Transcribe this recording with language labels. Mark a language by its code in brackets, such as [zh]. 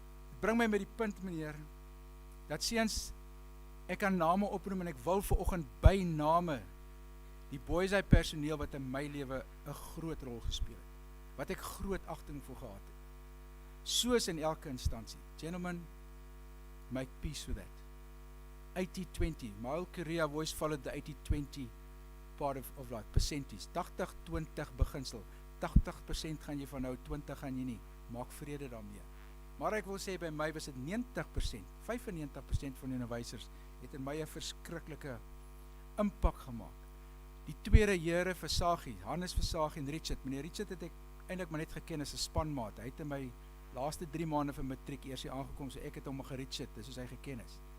[af] Dit bring my met die punt, meneer, dat seuns, ek kan name oproem en ek wil vanoggend by name die Boysaar personeel wat in my lewe 'n groot rol gespeel het, wat ek groot agting vir gehad het. Soos in elke instansie. [en] Gentlemen, make peace with that. 80-20. My whole career I've always followed the 80-20 part of like percentage. [af] 80-20 beginsel. 80% gaan jy van nou, 20 gaan jy nie. Maak vrede daarmee. Maar ek wil sê by my was dit 90%. 95% van die onderwysers het in my 'n verskriklike impak gemaak. Die tweede here Versagie, Hannes Versagie en Richard. Meneer Richard het ek eintlik maar net geken as 'n spanmaat. Hy het in my laaste 3 maande vir matriek eers hier aangekom, so ek het hom ge-Richard, dis soos hy geken is.